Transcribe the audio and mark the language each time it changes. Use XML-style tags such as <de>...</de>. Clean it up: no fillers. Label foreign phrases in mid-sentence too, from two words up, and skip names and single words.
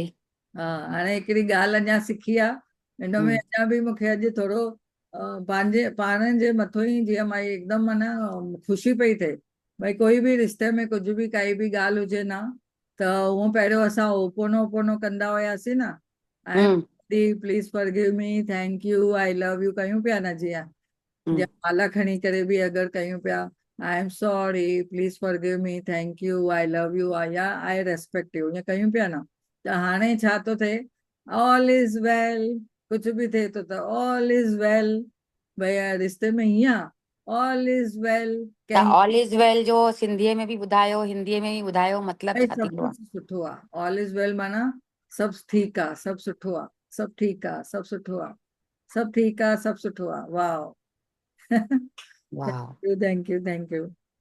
<sd>हा, हाणे हिकिड़ी ॻाल्हि अञा सिखी आहे, हिन में अञा बि मूंखे अॼु थोरो पंहिंजे पाण जे मथां ई जीअं मां हिकदमि माना ख़ुशी पई थिए, भई कोई बि रिश्ते में कुझु बि काई बि ॻाल्हि हुजे न, त उहो पहिरियों असां ओपोनो ओपोनो कंदा हुआसीं न,</sd> <en>I am please forgive me, thank you, I love you</en> <sd>कयूं पिया न, जीअं माला खणी करे बि अगरि कयूं पिया,</sd> <en>I am sorry, please forgive me, thank you, I love you, या I respect you,</en> <sd>ईअं कयूं पिया न। त हाणे छा थो थिए,</sd> <en>all is well,</en> <sd>कुझु बि थिए थो त</sd> <en>all is well,</en> <sd>भई रिश्ते में हीअं</sd> <en>all is well,</en> <sd>त</sd> <en>all is well</en> <sd>जो सिंधीअ में बि ॿुधायो, हिंदीअ में बि ॿुधायो, मतिलबु छा सभु थींदो आहे? कुझु सुठो आहे,</sd> <en>all is well</en> <sd>माना सभु ठीकु आहे, सभु सुठो आहे, सभु ठीकु आहे, सभु सुठो आहे, सभु ठीकु आहे, सभु सुठो आहे। वाह। वाह।</sd> <en>thank you, thank you, thank you.</en>